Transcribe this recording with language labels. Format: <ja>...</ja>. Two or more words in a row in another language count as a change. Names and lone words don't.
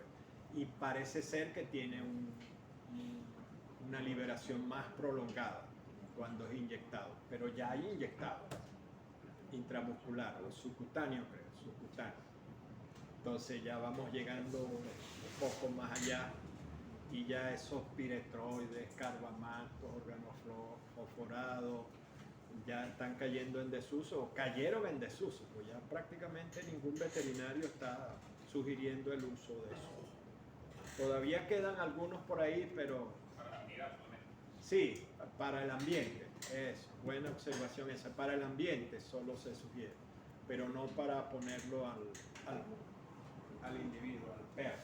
<es>Y parece ser que tiene una liberación más prolongada cuando es inyectado, pero ya hay inyectado intramuscular o subcutáneo, creo, subcutáneo. Entonces ya vamos llegando un poco más allá y ya esos piretroides, carbamatos, organofosforados ya están cayendo en desuso, o cayeron en desuso, pues ya prácticamente ningún veterinario está sugiriendo el uso de eso. Todavía quedan algunos por ahí, pero sí, para el ambiente, es buena observación esa, para el ambiente solo se sugiere, pero no para ponerlo al individuo, al perro.</es>